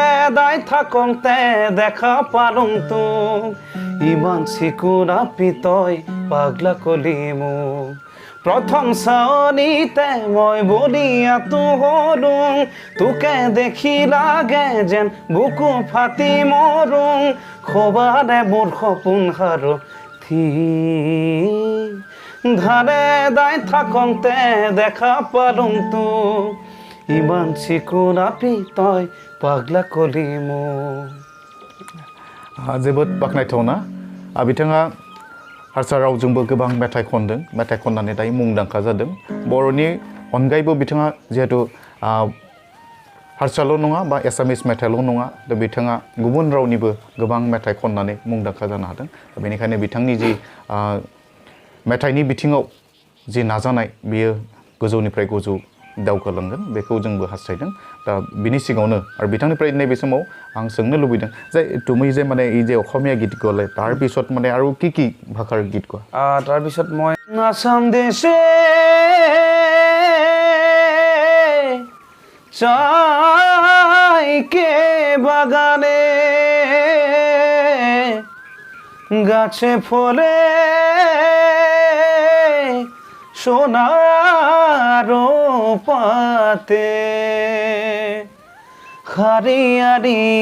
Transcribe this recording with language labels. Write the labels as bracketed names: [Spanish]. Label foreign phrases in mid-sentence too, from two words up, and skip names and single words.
[Assamese] দাই থাকোঁতে দেখা পাৰোঁ তোক ইমান চিকুনাপি তই পাগলা কলি মোক প্ৰথম চাৱনিতে মই বলিয়াটো হলোঁ তোকে দেখি লাগে যেন বুকু ফাটি মৰোঁ খবাৰে মোৰ সপোন হাৰো ধাৰে দাই থাকোঁতে দেখা পালোঁ তোক ইমান চিকুনাপি তই পাগলা কলি মোক [Bodo] जोबोद बाख्नायथावना बिथाङा हारसा रावजोंबो गोबां मेथाइ खनदों मेथाइ खननानै दायो मुंदांखा जादों बर'नि अनगायैबो बिथाङा जिहेतु हारसाल' नङा बा एसामिस मेथाइल' नङा दा बिथाङा गुबुन रावनिबो गोबां मेथाइ खननानै मुंदांखा जानो हादों बेनिखायनो बिथांनि जि मेथाइनि बिथिङाव जि नाजानाय बियो गोजौनिफ्राय गोजौ दावगालांगोन बेखौ जोंबो हास्थायदों दा बिनि सिगाङावनो आरो बिथांनिफ्राय नैबे समाव आं सोंनो लुबैदों जे [Assamese] তুমি যে মানে এই যে অসমীয়া গীত গালে তাৰ পিছত মানে আৰু কি ভাষাৰ গীত গোৱা তাৰপিছত মই আসাম দেশে চাইকে বাগানে গাছে ফলে সোনার পাতে হারিয়ারি